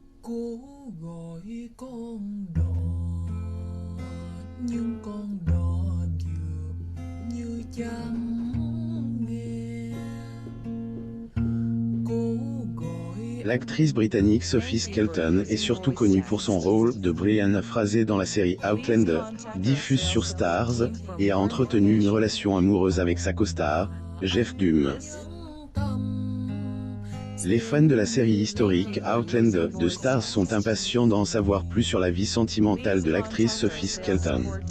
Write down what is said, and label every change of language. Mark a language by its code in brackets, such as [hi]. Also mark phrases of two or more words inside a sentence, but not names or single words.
[vi] Cố gọi con đò nhưng con đò dường như chẳng nghe. Cố gọi. [fr] L'actrice britannique Sophie Skelton est surtout connue pour son rôle de Brianna Frazee dans la série Outlander, diffuse sur Starz, et a entretenu une relation amoureuse avec sa co-star, Jeff Gumm. Les fans de la série historique Outlander de Starz sont impatients d'en savoir plus sur la vie sentimentale de l'actrice Sophie Skelton.